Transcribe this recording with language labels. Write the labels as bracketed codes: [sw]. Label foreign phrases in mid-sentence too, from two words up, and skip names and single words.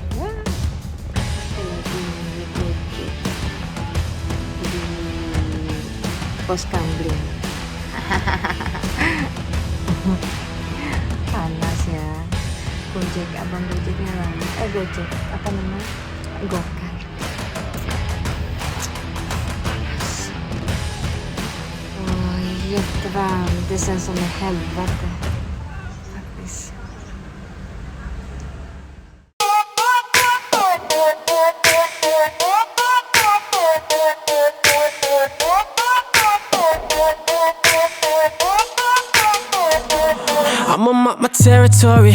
[id] Ya. Di pos Kambling. Panas ya. Gojek, abang Gojeknya lah. Gojek, apa namanya? Gokar. [sv] Åh, jättevarmt. Det känns som i helvete. Faktiskt. [en] I'ma mark my territory.